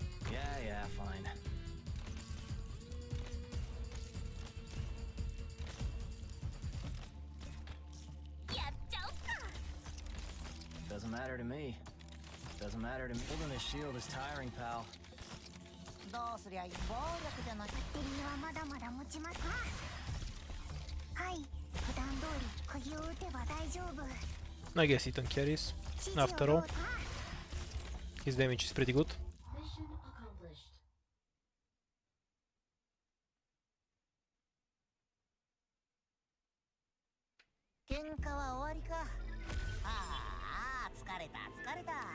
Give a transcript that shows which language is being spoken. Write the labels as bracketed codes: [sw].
[en] Yeah, fine. Doesn't matter to me. Doesn't matter to me. Holding his shield is tiring, pal. [ja] どうすりゃいい？暴力じゃなくて。バッテリーはまだまだ持ちます。はい、普段通り釘を打てば大丈夫。 [en] I guess Eton carries. After all, his damage is pretty good. Mission accomplished. [ja] 喧嘩は終わりか。ああ、疲れた疲れた。